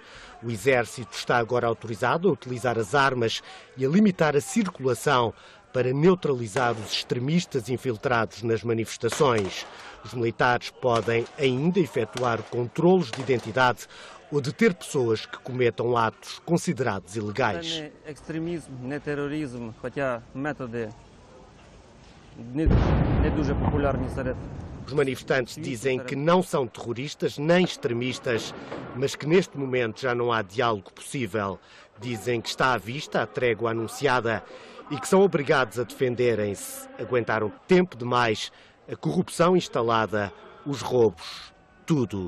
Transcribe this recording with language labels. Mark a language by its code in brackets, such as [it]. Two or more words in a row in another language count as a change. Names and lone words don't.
[pt] O exército está agora autorizado a utilizar as armas e a limitar a circulação para neutralizar os extremistas infiltrados nas manifestações. Os militares podem ainda efetuar controlos de identidade ou deter pessoas que cometam atos considerados ilegais. [uk] Це не екстремізм, не тероризм, хоча методи не дуже популярні серед. [pt] Os manifestantes dizem que não são terroristas nem extremistas, mas que neste momento já não há diálogo possível. Dizem que está à vista a trégua anunciada e que são obrigados a defenderem-se. Aguentaram tempo demais a corrupção instalada, os roubos, tudo.